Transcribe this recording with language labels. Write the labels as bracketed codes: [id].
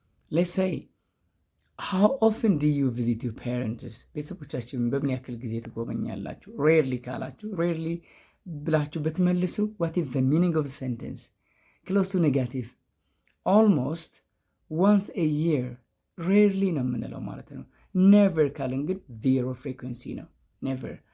[en] let's say, how often do you visit your parents? [am] ቤተሰቦቻችሁን በምን ያክል ጊዜ ትጎበኛላችሁ? [en] rarely [am] ካላችሁ rarely ብላችሁ ብትመልሱ [en] what is the meaning of the sentence? close to negative. almost, once a year. [am] rarely ነው የምንለው ማለት ነው። never ካልን ግን zero frequency ነው። never.